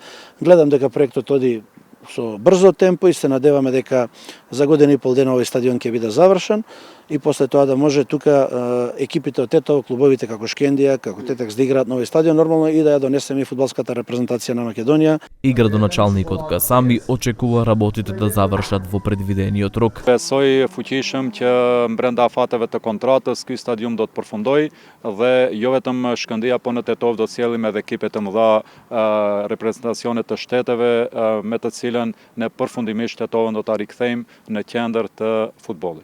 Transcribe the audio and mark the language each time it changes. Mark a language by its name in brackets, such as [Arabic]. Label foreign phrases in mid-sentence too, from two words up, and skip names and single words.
[Macedonian] Гледам дека проектот оди со брзо темпо и се надеваме дека за година и пол дена овој стадион ќе биде завршен и после тоа да може тука екипите од Тетово, клубовите како Шкендија, како Тетекс да играат на овој стадион нормално и да ја донесеме и фудбалската репрезентација на Македонија. И градоначалникот Касами очекува работите да завршат во предвидениот рок. [Albanian] Besoj fuqishëm që brenda fateve të kontratës ky stadium do të përfundoj dhe jo vetëm Shkëndija po në Tetov do të sjellim edhe ekipe të mëdha reprezentacione të shteteve me të cilën ne përfundimisht Tetovën do ta rikthejmë në qendër të futbollit.